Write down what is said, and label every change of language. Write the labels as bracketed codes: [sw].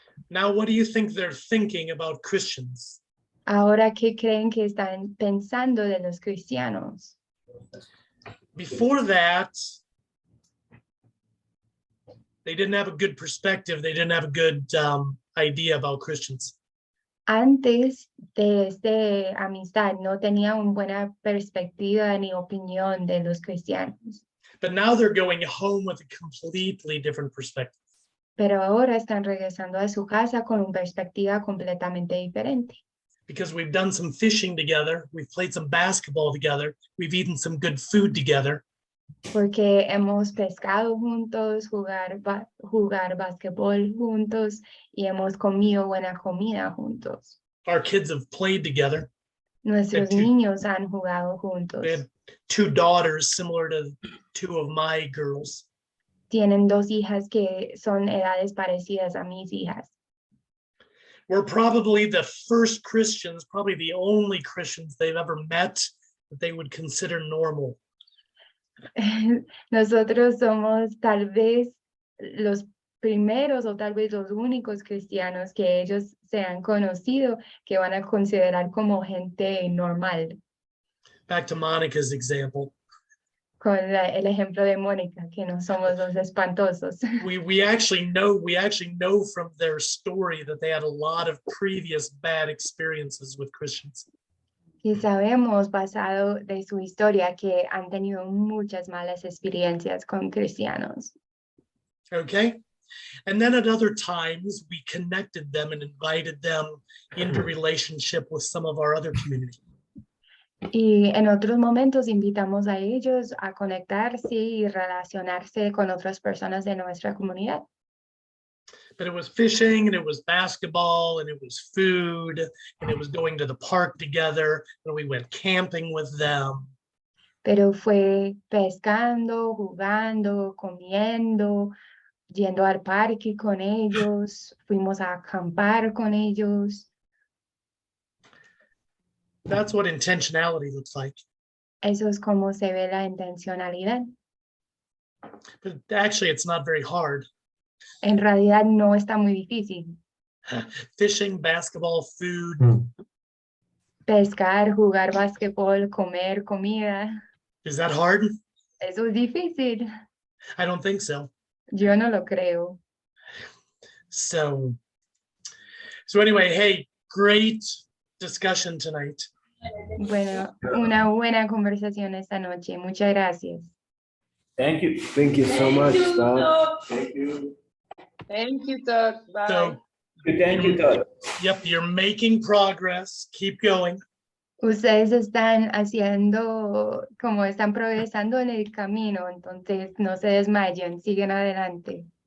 [en] now what do you think they're thinking about Christians? [es] Ahora, ¿qué creen que están pensando de los cristianos? [en] Before that, they didn't have a good perspective. They didn't have a good idea about Christians. [es] Antes de esta amistad no tenía una buena perspectiva ni opinión de los cristianos, [en] But now they're going home with a completely different perspective. [es] pero ahora están regresando a su casa con una perspectiva completamente diferente. [en] Because we've done some fishing together, we've played some basketball together, we've eaten some good food together, [es] Porque hemos pescado juntos, jugar basquetbol juntos y hemos comido buena comida juntos. [en] our kids have played together. [es] Nuestros [en] two- [es] niños han jugado [en] They [es] juntos. [en] had 2 daughters similar to 2 of my girls. [es] Tienen 2 hijas que son edades parecidas a mis hijas. [en] We're probably the first Christians, probably the only Christians they've ever met that they would consider normal. [es] Nosotros somos tal vez los primeros o tal vez los únicos cristianos que ellos se han conocido que van a considerar como gente normal, [en] Back to Monica's example. [es] con el ejemplo de Mónica, que no somos los espantosos. [en] We actually know from their story that they had a lot of previous bad experiences with Christians. [es] Y sabemos, basado de su historia, que han tenido muchas malas experiencias con cristianos. [en] Okay. And then at other times, we connected them and invited them into relationship with some of our other community. [es] Y en otros momentos invitamos a ellos a conectarse y relacionarse con otras personas de nuestra comunidad. [en] But it was fishing and it was basketball and it was food and it was going to the park together and we went camping with them. [es] Pero fue pescando, jugando, comiendo, yendo al parque con ellos, fuimos a acampar con ellos. [en] That's what intentionality looks like. [es] Eso es como se ve la intencionalidad. [en] But actually, it's not very hard. [es] En realidad no está muy difícil. [en] Fishing, basketball, food. [es] Pescar, jugar basquetbol, comer comida. [en] Is that hard? [es] Eso es difícil. [en] I don't think so. [es] Yo no lo creo. [en] So anyway, hey, great discussion tonight. [es] Bueno, una buena conversación esta noche. Muchas gracias. [en] Thank you. Thank you so much, Todd. Thank you. Thank you, Todd. Bye. So, Thank you, Todd. yep, you're making progress. Keep going. [es] Ustedes están haciendo, como están progresando en el camino, entonces no se desmayen, siguen adelante.